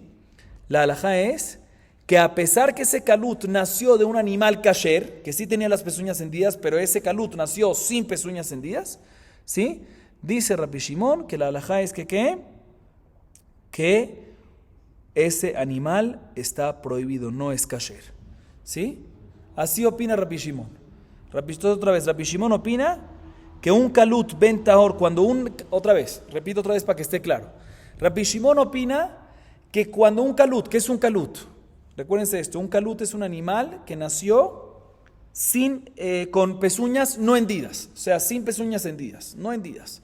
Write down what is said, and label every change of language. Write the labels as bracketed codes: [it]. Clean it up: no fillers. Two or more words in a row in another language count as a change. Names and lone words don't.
[es] La halajá es que a pesar que ese kalut nació de un animal kasher, que sí tenía las pezuñas hendidas, pero ese kalut nació sin pezuñas hendidas, ¿sí? Dice Rabbi Shimon que la halajá es que ese animal está prohibido, no es kasher. ¿Sí? Así opina Rabbi Shimon. Rabbi Shimon opina que un [he] כלוט בן טהור, [es] repito otra vez para que esté claro. Rabbi Shimon opina que cuando un kalut, ¿qué es un kalut? Recuérdense esto, un kalut es un animal que nació con pezuñas no hendidas, o sea, sin pezuñas hendidas, no hendidas.